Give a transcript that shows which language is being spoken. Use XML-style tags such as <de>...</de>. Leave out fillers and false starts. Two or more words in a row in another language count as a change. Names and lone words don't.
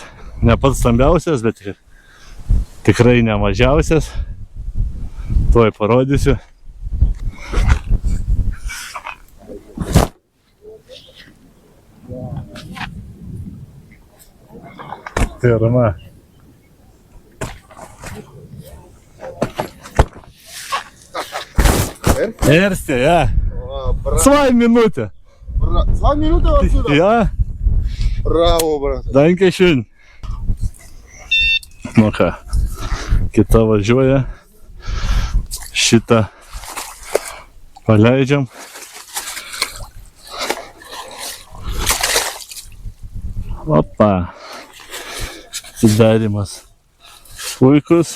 <lt>Ne pats stambiausias, bet tikrai ne mažiausias. Tuoj parodysiu. Pirma.</lt> <de>Erste, ja. 2 Minuten. 2 Minuten отсюда? Ja.</de> <ru>Браво, брат.</ru> <de>Dankeschön.</de> <lt>Nu ką, kita važiuoja. Šitą paleidžiam. Opa. Atidarimas puikus.</lt>